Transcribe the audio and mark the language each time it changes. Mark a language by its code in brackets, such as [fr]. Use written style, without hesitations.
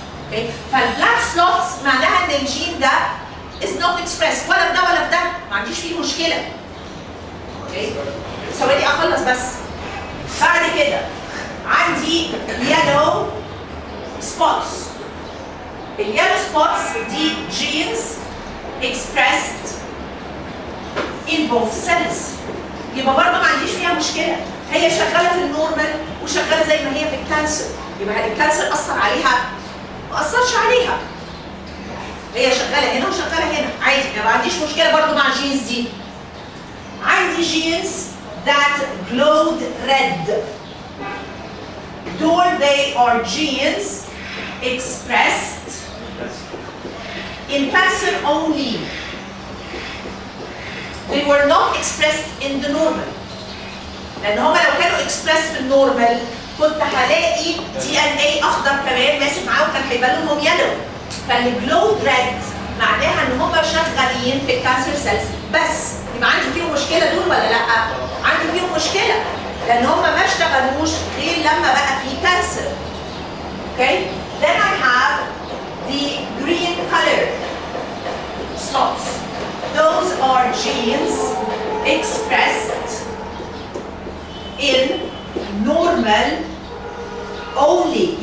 [ar] اوكي؟ فالبلاك سلوتس معناها ان الجين ده [en] is not expressed [ar] ولا في ده ولا في ده، ما عنديش فيه مشكله. اوكي؟ ثواني اخلص بس. بعد كده عندي [en] yellow spots. اليالو spots دي genes expressed in both cells. [ar] يبقى برضه ما عنديش فيها مشكله، هي شغاله في النورمال وشغاله زي ما هي في الكانسر. يبقى الكانسر اثر عليها؟ ما اثرش عليها. هي شغاله هنا وشغاله هنا، عادي، ما عنديش مشكله برضه مع الجينز دي. [en] عندي genes that glowed red. دول they are genes expressed in cancer only. They were not expressed in the normal. [ar] لأن هما لو كانوا expressed في النورمال كنت هلاقي DNA أخضر كمان ماسك معاهم، كان هيبقى لونهم يلو. فالجلود ريد معناها إن هما شغالين في الكانسر سيلز بس. يبقى عندي فيهم مشكلة دول ولا لأ؟ عندي فيهم مشكلة لأن هما ما اشتغلوش غير لما بقى في كانسر. [en] Okay? Then I have the green color slots. Those are genes expressed in normal only.